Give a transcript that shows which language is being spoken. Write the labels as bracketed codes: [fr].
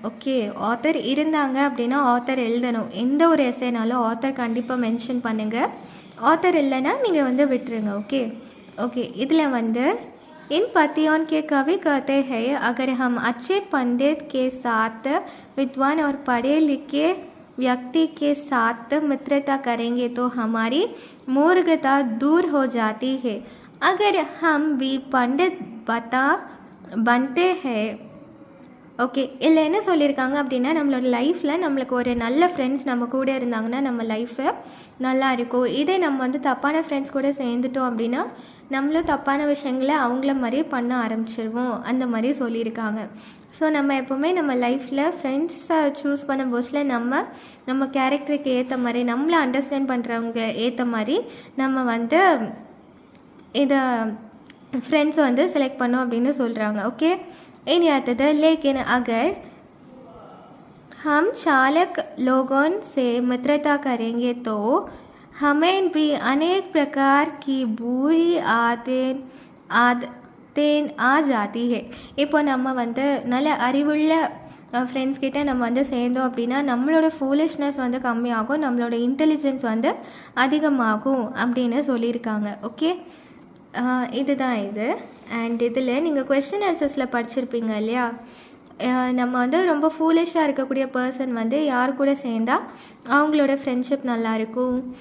[ta] Okay, author இருந்தாங்க அப்படின்னா author எழுதணும். எந்த ஒரு எஸ்ஏனாலும் ஆத்தர் கண்டிப்பாக மென்ஷன் பண்ணுங்கள். ஆத்தர் இல்லைன்னா நீங்கள் வந்து விட்டுருங்க. ஓகே ஓகே இதில் வந்து [hi] इन पतियों के कवि कहते हैं, अगर हम अच्छे पंडित के साथ, विद्वान और पढ़े लिखे व्यक्ति के साथ मित्रता करेंगे तो हमारी मूर्खता दूर हो जाती है. अगर हम भी पंडित बनते हैं. [ta] ஓகே, இதில் என்ன சொல்லியிருக்காங்க அப்படின்னா, நம்மளோட லைஃப்பில் நம்மளுக்கு ஒரு நல்ல ஃப்ரெண்ட்ஸ் நம்ம கூட இருந்தாங்கன்னா நம்ம லைஃபு நல்லா இருக்கும். இதே நம்ம வந்து தப்பான ஃப்ரெண்ட்ஸ் கூட சேர்ந்துட்டோம் அப்படின்னா நம்மளும் தப்பான விஷயங்களை அவங்கள மாதிரியே பண்ண ஆரம்பிச்சிருவோம், அந்த மாதிரி சொல்லியிருக்காங்க. ஸோ நம்ம எப்போவுமே நம்ம லைஃப்பில் ஃப்ரெண்ட்ஸை சூஸ் பண்ண போஸ்டில் நம்ம கேரக்டருக்கு ஏற்ற மாதிரி, நம்மளை அண்டர்ஸ்டாண்ட் பண்ணுறவங்க ஏற்ற மாதிரி நம்ம வந்து இதை फ्रेंड्स வந்து செலக்ட் பண்ணோம் அப்படின்னு சொல்கிறாங்க. [hi] ஓகே, इन याद लेकिन अगर हम चालक लोगों से मित्रता करेंगे तो हमें भी अनेक प्रकार की बुरी आदतें आ जाती है. [ta] இப்போ நம்ம வந்து நல்ல அறிவுள்ள ஃப்ரெண்ட்ஸ் கிட்டே நம்ம வந்து சேர்ந்தோம் அப்படின்னா நம்மளோட ஃபூலிஷ்னஸ் வந்து கம்மியாகும், நம்மளோட இன்டெலிஜென்ஸ் வந்து அதிகமாகும் அப்படின்னு சொல்லியிருக்காங்க. ஓகே, இதுதான் இது. அண்ட் இதில் நீங்கள் கொஸ்டின் ஆன்சர்ஸில் படிச்சிருப்பீங்க இல்லையா, நம்ம வந்து ரொம்ப ஃபூலிஷாக இருக்கக்கூடிய பர்சன் வந்து யார் கூட சேர்ந்தால் அவங்களோட ஃப்ரெண்ட்ஷிப் நல்லாயிருக்கும்.